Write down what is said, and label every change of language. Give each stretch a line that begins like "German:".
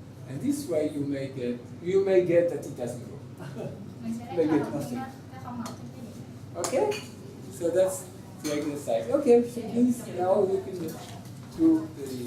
English: And this way you may get that it doesn't grow.
Vietnamese: Mình sẽ lấy nó không mọc trên cái đĩa.
English: Okay, so that's the exercise. Okay, so please now you can do the